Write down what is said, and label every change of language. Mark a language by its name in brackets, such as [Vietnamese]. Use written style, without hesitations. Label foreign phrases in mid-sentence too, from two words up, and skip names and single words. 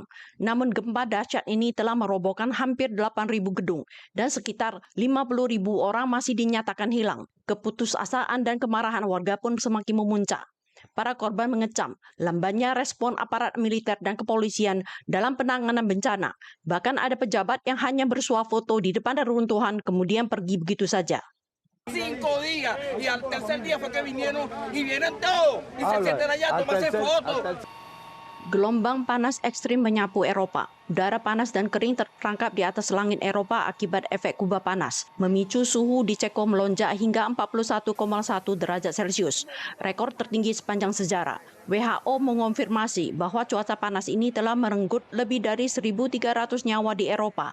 [Indonesian] Namun gempa dahsyat ini telah merobohkan hampir 8.000 gedung dan sekitar 50.000 orang masih dinyatakan hilang. Keputusasaan dan kemarahan warga pun semakin memuncak. Para korban mengecam lambannya respon aparat militer dan kepolisian dalam penanganan bencana. Bahkan ada pejabat yang hanya bersuah foto di depan reruntuhan kemudian pergi begitu saja. [Spanish] 5 días y al tercer día fue que vinieron y vienen todos y se sienten allá a tomarse fotos. [Indonesian] Gelombang panas ekstrim menyapu Eropa. Udara panas dan kering terperangkap di atas langit Eropa akibat efek kubah panas, memicu suhu di Ceko melonjak hingga 41,1 derajat Celcius, rekor tertinggi sepanjang sejarah. WHO mengonfirmasi bahwa cuaca panas ini telah merenggut lebih dari 1.300 nyawa di Eropa.